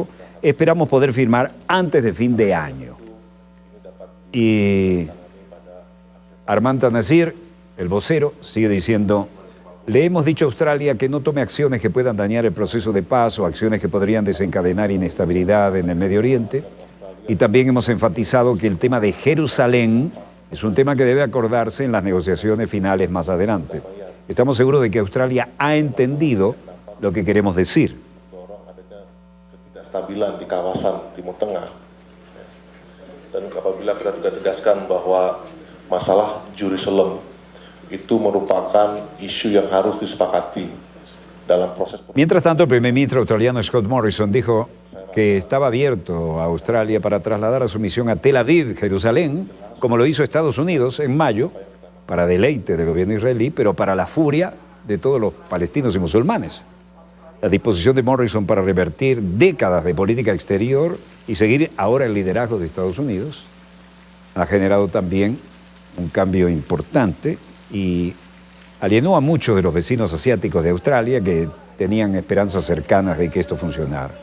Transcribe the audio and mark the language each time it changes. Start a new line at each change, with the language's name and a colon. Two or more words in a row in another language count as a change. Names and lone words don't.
Spanish: Esperamos poder firmar antes de fin de año. Y Ahmad Nazir, el vocero, sigue diciendo, le hemos dicho a Australia que no tome acciones que puedan dañar el proceso de paz o acciones que podrían desencadenar inestabilidad en el Medio Oriente. Y también hemos enfatizado que el tema de Jerusalén es un tema que debe acordarse en las negociaciones finales más adelante. Estamos seguros de que Australia ha entendido lo que queremos decir.
Indonesian: Kestabilan di kawasan Timur Tengah, dan apabila kita juga tegaskan bahwa masalah Jerusalem itu merupakan isu yang harus disepakati dalam proses.
Spanish: Mientras tanto, el primer ministro australiano Scott Morrison dijo que estaba abierto a Australia para trasladar a su misión a Tel Aviv, Jerusalén, como lo hizo Estados Unidos en mayo, para deleite del gobierno israelí, pero para la furia de todos los palestinos y musulmanes. La disposición de Morrison para revertir décadas de política exterior y seguir ahora el liderazgo de Estados Unidos ha generado también un cambio importante y alienó a muchos de los vecinos asiáticos de Australia que tenían esperanzas cercanas de que esto funcionara.